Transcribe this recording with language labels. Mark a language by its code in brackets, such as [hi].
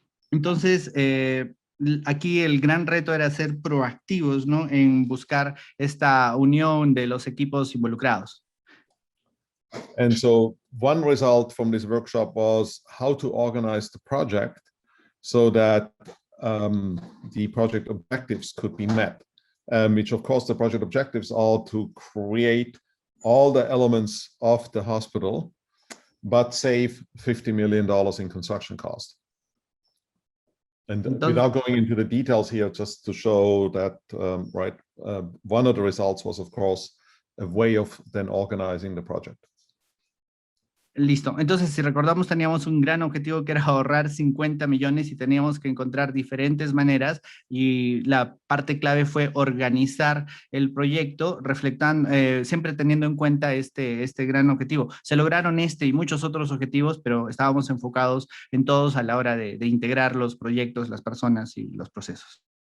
[es] Entonces, aquí el gran reto era ser proactivos, ¿no? En buscar esta unión de los equipos involucrados. [en] And so one result from this workshop was how to organize the project so that the project objectives could be met. Which of course the project objectives are to create all the elements of the hospital, but save $50 million in construction cost. And without going into the details here, just to show that, one of the results was of course a way of then organizing the project. [es] Listo. Entonces, si recordamos, teníamos un gran objetivo que era ahorrar 50 millones y teníamos que encontrar diferentes maneras, y la parte clave fue organizar el proyecto, siempre teniendo en cuenta este gran objetivo. Se lograron y muchos otros objetivos, pero estábamos enfocados en todos a la hora de integrar los proyectos, las personas y los procesos.